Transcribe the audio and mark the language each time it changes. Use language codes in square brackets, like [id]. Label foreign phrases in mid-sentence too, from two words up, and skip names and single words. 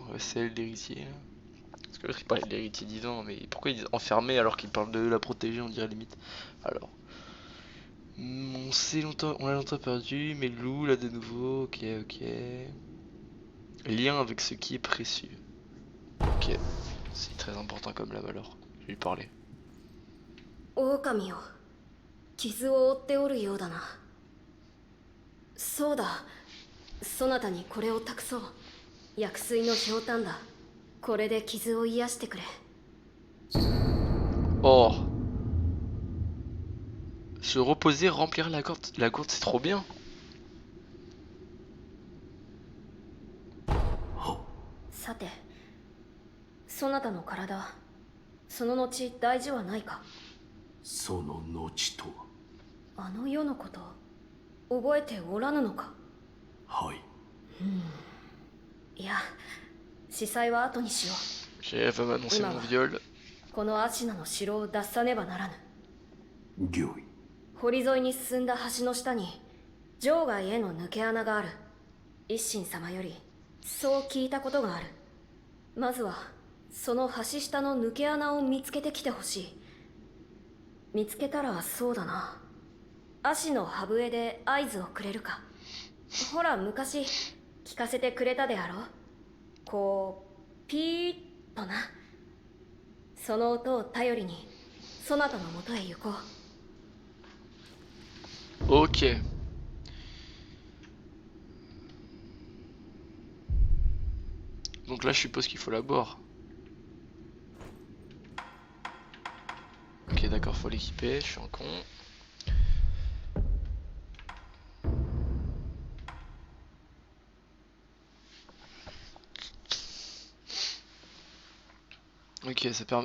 [fr] Ouais, c'est elle l'héritier. Parce que l'autre il parlait de l'héritier divin, mais pourquoi ils disent enfermé alors qu'il parle de la protéger, on dirait limite. Alors. On l'a longtemps perdu, mais le loup là de nouveau. Ok, ok. Lien avec ce qui est précieux. Ok. C'est très important comme la valeur. Je vais lui parler. [ja] 狼よ、傷を負っておるようだな。そうだ、そなたにこれを託そう。薬水のひょうたんだ。これで傷を癒してくれ。 [fr] Oh. Se reposer, remplir la gourde. La gourde, c'est trop bien. [ja] さて、そなたの体、その後大事はないか。その後とは。あの世のこと覚えておらぬのか。はい。いや、司祭は後にしよ [fr] J'ai va m'annoncer mon viol. [ja] う。このアシナの城を脱さねばならぬ。御意。堀沿いに進んだ橋の下に場外への抜け穴がある。一心様よりそう聞いたことがある。まずはその橋下の抜け穴を見つけてきてほしい。見つけたらそうだな、足の歯笛で合図をくれるか。ほら昔聞かせてくれたであろう。こうピーッとな。その音を頼りにそなたのもとへ行こう。 [fr] Ok. Donc là, je suppose qu'il faut la boire. Ok, d'accord, faut l'équiper. Je suis un con. Ok, ça permet.